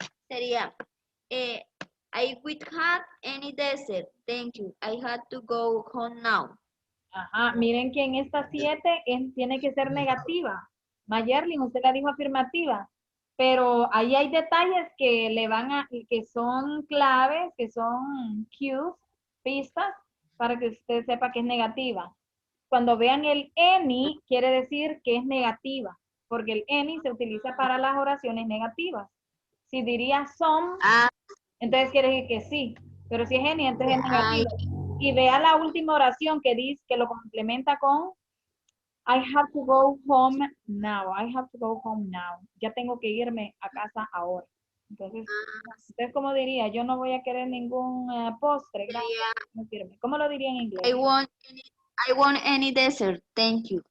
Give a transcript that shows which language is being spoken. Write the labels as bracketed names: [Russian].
[English] Sería, I would have any dessert. Thank you. I had to go home now. [Spanish] Ajá, miren que en esta 7 tiene que ser negativa. Mayerlin, usted la dijo afirmativa, pero ahí hay detalles que que son claves, que son cues, pistas, para que usted sepa que es negativa. Cuando vean el any, quiere decir que es negativa, porque el any se utiliza para las oraciones negativas. Si diría some, Entonces quiere decir que sí. Pero si es any, entonces es negativo. Y vea la última oración que dice, que lo complementa con [English] I have to go home now. I have to go home now. [Spanish] Ya tengo que irme a casa ahora. Entonces, ¿cómo diría? Yo no voy a querer ningún postre. Gracias. No sirve. ¿Cómo lo diría en inglés? [English] I want any dessert, thank you.